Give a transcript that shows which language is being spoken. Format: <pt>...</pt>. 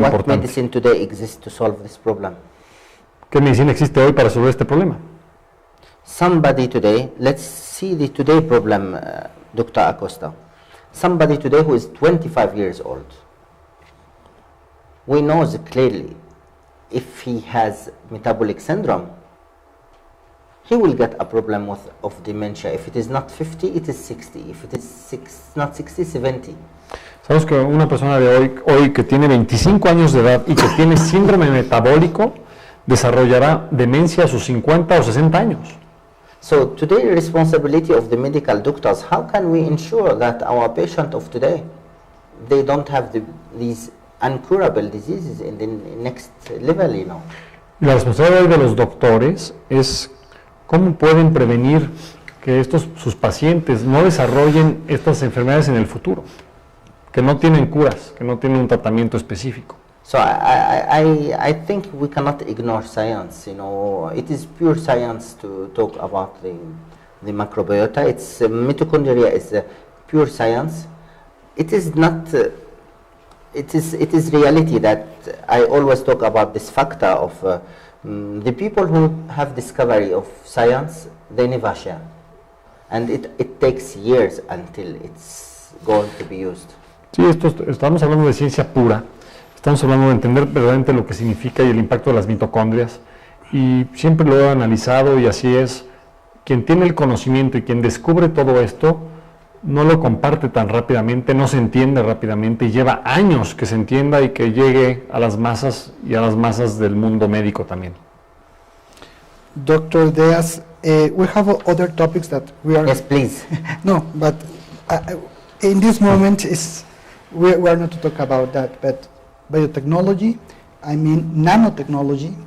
<en>What</en> <es>importante.</es> <en>medicine today exists to solve this problem?</en> <es>¿Qué medicina existe hoy para resolver este problema?</es> <en>Somebody today, let's see the today problem, Dr. Acosta. Somebody today who is 25 years old, we know clearly if he has metabolic syndrome, he will get a problem of dementia. If it is not 50, it is 60. If it is not 60, 70.</en> <es>Sabemos que una persona de hoy que tiene 25 años de edad y que tiene síndrome metabólico desarrollará demencia a sus 50 o 60 años.</es> <en>So today, the responsibility of the medical doctors, how can we ensure that our patient of today, they don't have these incurable diseases in the next level, you know?</en> <es>La responsabilidad de los doctores es cómo pueden prevenir que sus pacientes no desarrollen estas enfermedades en el futuro, que no tienen curas, que no tienen un tratamiento específico.</es> <en>So I think we cannot ignore science. You know, it is pure science to talk about the microbiota. It's mitochondria is pure science. It is not. It is reality that I always talk about this factor of the people who have discovery of science, they never share, and it takes years until it's going to be used.</en> <es>Sí, estamos hablando de ciencia pura. Estamos hablando de entender verdaderamente lo que significa y el impacto de las mitocondrias, y siempre lo he analizado y así es. Quien tiene el conocimiento y quien descubre todo esto no lo comparte tan rápidamente, no se entiende rápidamente y lleva años que se entienda y que llegue a las masas y a las masas del mundo médico también.</es> <en>Dr. Diaz, we have other topics that we are... Yes, please. No, but in this moment we are not to talk about that, but biotechnology, I mean nanotechnology,</en>